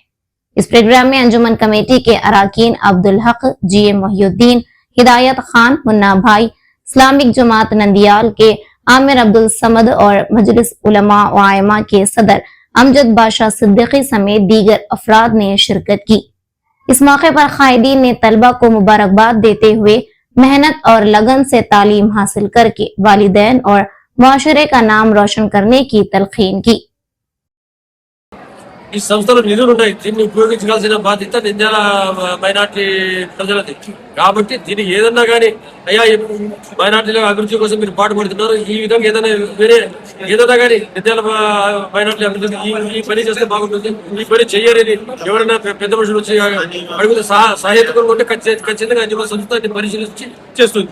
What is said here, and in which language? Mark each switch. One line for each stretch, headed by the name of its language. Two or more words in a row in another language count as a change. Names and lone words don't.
Urdu: اس پروگرام میں انجمن کمیٹی کے اراکین عبدالحق، GA محی الدین، ہدایت خان، منا بھائی، اسلامک جماعت نندیال کے عامر عبدالصمد اور مجلس علماء و ائمہ کے صدر امجد بادشاہ صدیقی سمیت دیگر افراد نے شرکت کی۔ اس موقع پر قائدین نے طلبہ کو مبارکباد دیتے ہوئے محنت اور لگن سے تعلیم حاصل کر کے والدین اور معاشرے کا نام روشن کرنے کی تلقین کی۔
Telugu: ఈ సంస్థలో నిధులు ఉన్నాయి, దీన్ని ఉపయోగించాల్సిన బాధ్యత నంద్యాల మైనార్టీ ప్రజలది కాబట్టి దీన్ని ఏదన్నా కానీ అయ్యా మైనార్టీల అభివృద్ధి కోసం మీరు పాటుపడుతున్నారు, ఈ విధంగా ఏదైనా వేరే ఏదైనా కానీ నంద్యాల మైనార్టీ అభివృద్ధి ఈ పని చేస్తే బాగుంటుంది, ఈ పని చెయ్యాలని ఎవరైనా పెద్ద మనుషులు వచ్చి అడిగితే సహాయకులు ఉంటే ఖచ్చితంగా అంజుమన్ సంస్థ పరిశీలించి చేస్తుంది।